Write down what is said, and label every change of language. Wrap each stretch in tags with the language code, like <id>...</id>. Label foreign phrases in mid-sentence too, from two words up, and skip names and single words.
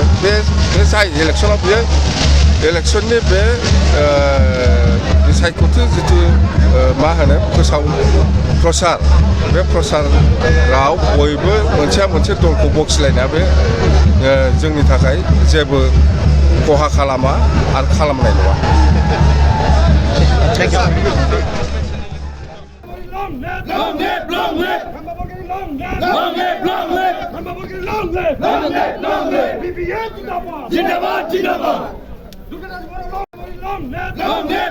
<brx>बे जायो इलेक्सनाव, बेयो इलेक्सननि बे सायख'थि जिथु मा होनो प्रसार, बे प्रसाराव बयबो मोनसेया मोनसे दलखौ बखिलायनाया बे जोंनि थाखाय जेबो खहा खालामा आरो खालामनाय नङा।</brx> <en>Long live, long live! Long live, long live! Long live, long live! BPF</en> <hi>Zindabad! Zindabad, Zindabad!</hi> <en>Long live, long live!</en>